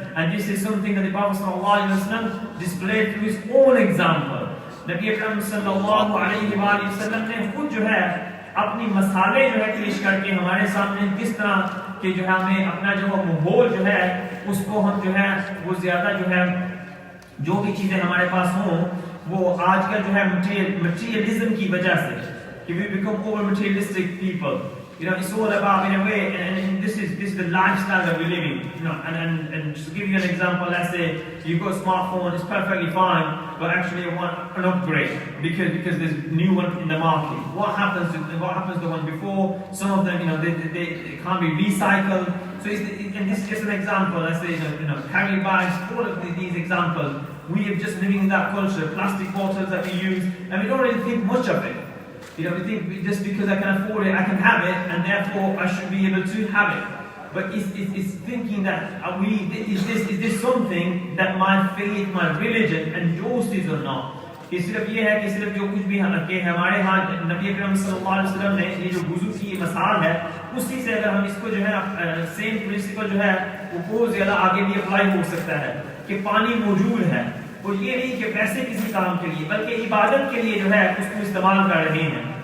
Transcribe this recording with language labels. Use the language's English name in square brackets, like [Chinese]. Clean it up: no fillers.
[English] And this is something that the Prophet ﷺ displayed through his own example. [Urdu] Nabi Akram sallallahu alayhi wa sallam نے خود جو ہے اپنی مسالے جو ہے پیش کر کے ہمارے سامنے کس طرح کہ جو ہے ہمیں اپنا جو ماحول جو ہے اس کو ہم جو ہے وہ زیادہ جو ہے جو بھی چیزیں ہمارے پاس ہوں وہ آج کل جو ہے مٹیریلزم کی وجہ سے کہ [English] we become over materialistic people, You know, it's all about, in a way, and this is the lifestyle that we're living. You know, and just to give you an example, let's say you've got a smartphone, it's perfectly fine, but actually you want an upgrade because there's a new one in the market. What happens to the one before? Some of them, you know, they can't be recycled. So and this is just an example. Let's say, you know, carry bags, all of these examples. We are just living in that culture. Plastic bottles that we use, and we don't really think much of it. You know, we think just because I can afford it, I can have it, and therefore I should be able to have it. But it's thinking that is this something that my faith, my religion endorses or not? [Urdu] کہ صرف یہ ہے کہ صرف جو کچھ بھی کہ ہمارے ہاں نبی اکرم صلی اللہ علیہ وسلم نے یہ جو وضو کی مثال ہے اسی سے اگر ہم اس کو جو ہے سیم پرنسپل جو ہے وہ بہت زیادہ آگے بھی اپلائی ہو سکتا ہے کہ پانی موجود ہے اور یہ نہیں کہ پیسے کسی کام کے لیے بلکہ عبادت کے لیے جو ہے اس کو استعمال کر رہے ہیں.